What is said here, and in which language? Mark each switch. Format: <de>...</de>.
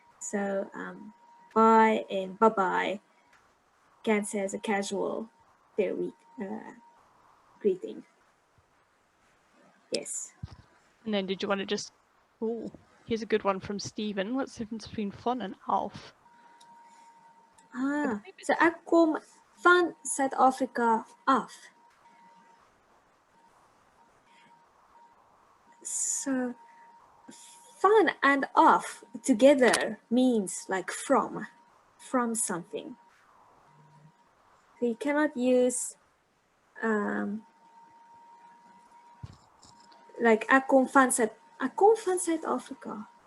<en>So bye and bye-bye can say as a casual farewell greeting. Yes. And then did you want to just, oh, here's a good one from Stephen. What's the difference between van and af?</en> <af>So ek kom van Suid-Afrika af.</af> <en>So van and af together means like from something. So you cannot use like</en> <af>ek kom van Suid-Afrika.</af>